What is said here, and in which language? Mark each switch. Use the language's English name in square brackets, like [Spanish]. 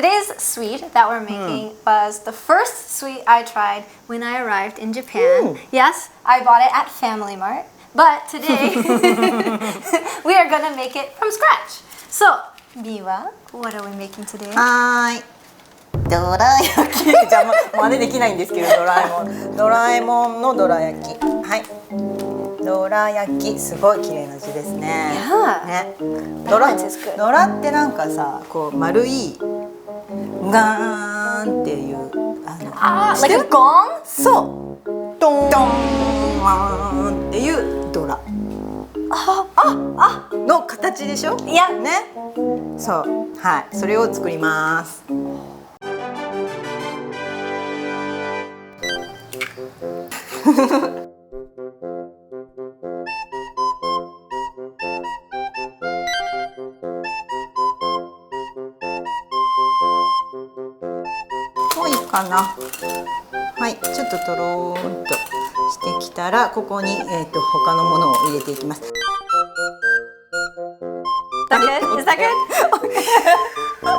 [English] Today's sweet that we're making was the first sweet I tried when I arrived in Japan. Ooh. Yes, I bought it at Family Mart, but today we are gonna make it from scratch. So, Miwa, what are we making today? [Japanese] はーい。どら焼き。じゃあ真似できないんですけど、ドラえもんのどら焼き。はい。どら焼き、すごい綺麗な字ですね。 [English] Yeah. [Japanese] ね。 [English] That one is good. [Japanese] ドラってなんかさ、こう丸いガーンっていう知って [English] like [Japanese] る [English] a gong? [Japanese] そう。ドンドンワーンっていうドラの形でしょ？いやね。そう。はい。それを作ります。もういいかな。はい、ちょっととろーんとしてきたら、ここに他のものを入れていきます。 [English] Is that good? Is that good?